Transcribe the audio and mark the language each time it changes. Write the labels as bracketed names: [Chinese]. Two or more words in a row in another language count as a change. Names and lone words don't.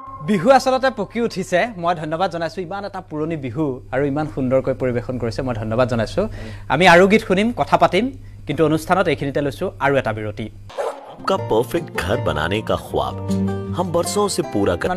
[Assamese] বিহু আসলতে পকি উঠিছে মই ধন্যবাদ জনাইছো ইমান এটা পুৰণি বিহু আৰু ইমান সুন্দৰকৈ পৰিবেশন কৰিছে মই ধন্যবাদ জনাইছো আমি আৰু গীত শুনিম কথা পাতিম কিন্তু অনুষ্ঠানত এইখিনিতে লৈছো আৰু এটা বিৰতি [Hindi] आपका परफेक्ट घर बनाने का ख्वाब हम बरसों से पूरा कर